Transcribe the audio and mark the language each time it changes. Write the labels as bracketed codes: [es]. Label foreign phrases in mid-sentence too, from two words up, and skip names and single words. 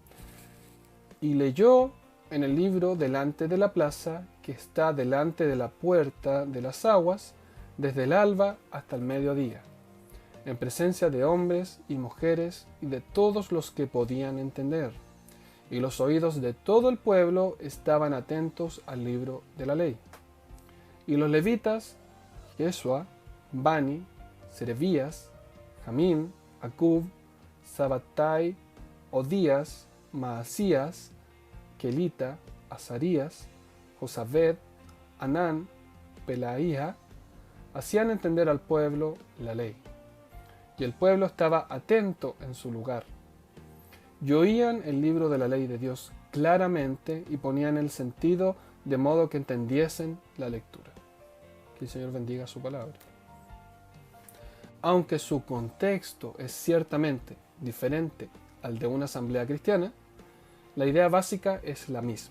[es] Y leyó en el libro delante de la plaza, que está delante de la puerta de las aguas, desde el alba hasta el mediodía, en presencia de hombres y mujeres y de todos los que podían entender. Y los oídos de todo el pueblo estaban atentos al libro de la ley. Y los levitas, Jesua, Bani, Serebías, Jamín, Acub, Sabatai, Odías, Maasías, Kelita, Azarías, Josabed, Anán, Pelaía, hacían entender al pueblo la ley. Y el pueblo estaba atento en su lugar. Y oían el libro de la ley de Dios claramente y ponían el sentido de modo que entendiesen la lectura. Que el Señor bendiga su palabra. Aunque su contexto es ciertamente diferente al de una asamblea cristiana, la idea básica es la misma.